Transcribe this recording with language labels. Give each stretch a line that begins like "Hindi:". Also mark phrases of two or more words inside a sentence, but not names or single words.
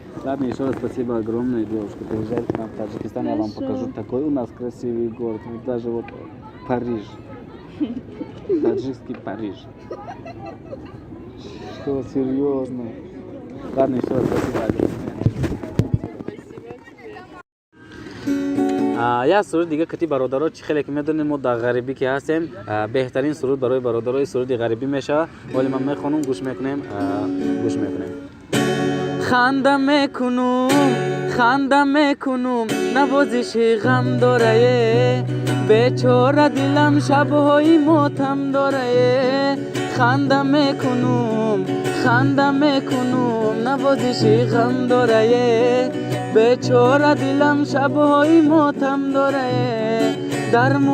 Russian: Ладно, еще раз спасибо огромное, девушка. Приезжайте к нам в Таджикистан, я вам Хорошо. покажу. Такой у нас красивый город. Вот даже вот Париж. Таджикский Париж. Что, серьезно? Ладно, еще раз спасибо огромное.
Persian: یا سرود دیگه کتی برادرها چی خیلی که میدونیم ما در غریبی که هستیم بهترین سرود برای برادرای سرودی غریبی میشه ولی من میخونم گوش میکنیم خنده میکنم نوازش غم داره بیچاره دلم شبهای ماتم داره خنده میکنم نوازش غم داره بیچاره دلم شبهای ماتم داره در